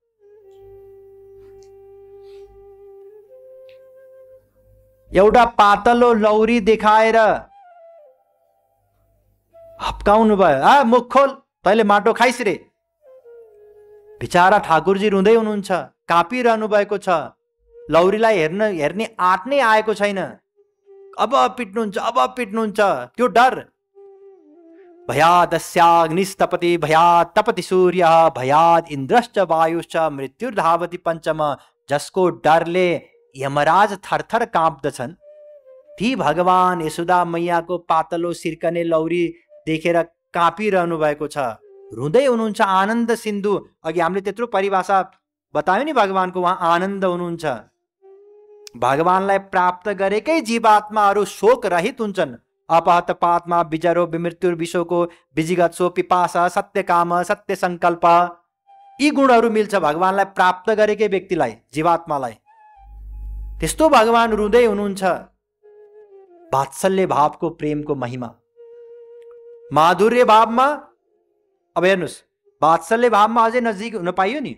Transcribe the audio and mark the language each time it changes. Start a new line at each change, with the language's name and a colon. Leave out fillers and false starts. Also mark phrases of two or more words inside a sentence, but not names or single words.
Nepali: एउटा पातलो लौरी देखाएर हप्काउनु भयो, मुख खोल, तैले माटो खाइस रे। बिचारा ठाकुरजी रुँदै हुनुहुन्छ, काँपिरहनु भएको छ। लौरीलाई हेर्ने आँट नै आएको छैन। अब पिट्नुहुन्छ, अब पिट्नुहुन्छ, त्यो डर।
Sanskrit: भयादस्याग्निस्तपति भयात् तपति सूर्य भयात् इन्द्रश्च वायुश्च मृत्युर्धावति पञ्चम।
Nepali: जसको डरले यमराज थरथर काँप्दछन्, ती भगवान यशोदा मैयाको पातलो सिर्कने लौरी देखेर काँपिरहनु भएको छ, रुँदै हुनुहुन्छ। आनन्द सिन्धु, अघि हामीले त्यत्रो परिभाषा बतायो नि भगवानको, उहाँ आनन्द हुनुहुन्छ। भगवानलाई प्राप्त गरेकै जीवात्माहरू शोक रहित हुन्छन्।
Sanskrit: अपहत पात्मा विजरो विमृत्युर विशोको विजिगत्सो पिपासा सत्य काम सत्य संकल्प।
Nepali: यी गुणहरू मिल्छ भगवानलाई प्राप्त गरेकै व्यक्तिलाई, जीवात्मालाई। त्यस्तो भगवान रुँदै हुनुहुन्छ। वात्सल्य भावको प्रेमको महिमा। माधुर्य भावमा अब हेर्नुहोस्, वात्सल्य भावमा अझै नजिक हुन पाइयो नि।